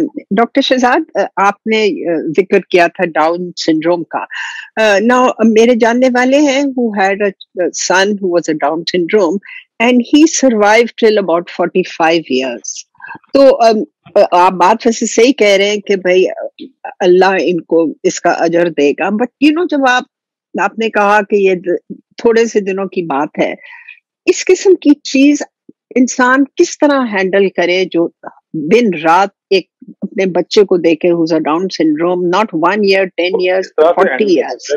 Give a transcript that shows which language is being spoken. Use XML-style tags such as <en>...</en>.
<ur>Doctor Shahzad, آپ نے ذکر کیا تھا ڈاؤن سنڈروم کا. نا میرے جاننے والے ہیں</ur> <en>who had a son who was a Down syndrome and he survived till about 45 years.</en> <ur>تو آپ بات ویسے صحیح کہہ رہے ہیں کہ بھائی اللہ ان کو اس کا اجر دے گا,</ur> <en>but you know</en> <ur>جب آپ نے کہا کہ یہ تھوڑے سے دنوں کی بات ہے, اس قسم کی چیز انسان کس طرح ہینڈل کرے جو دن رات ایک اپنے بچے کو دیکھے</ur> <en>who's a Down syndrome, not 1 year, 10 years, 40 years.</en>